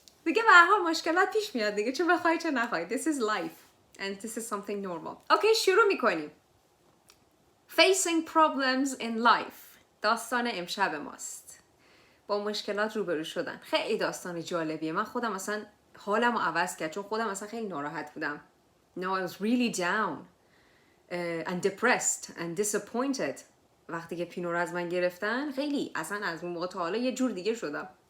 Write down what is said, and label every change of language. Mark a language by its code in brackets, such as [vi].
[fa] دیگه به هر حال مشکلات پیش میاد دیگه، چه بخوای چه نخوای. [en] This is life and this is something normal. [fa] اوکی شروع میکنیم. [en] Facing problems in life. [fa] داستان امشب ماست. با مشکلات روبرو شدن. خیلی داستان جالبیه. من خودم اصلا حالم رو عوض کرد چون خودم اصلا خیلی ناراحت بودم. [en] No, I was really down and depressed and disappointed. [fa] وقتی که پینو رو از من گرفتن خیلی اصلا از اون موقع تا حالا یه جور دیگه شدم.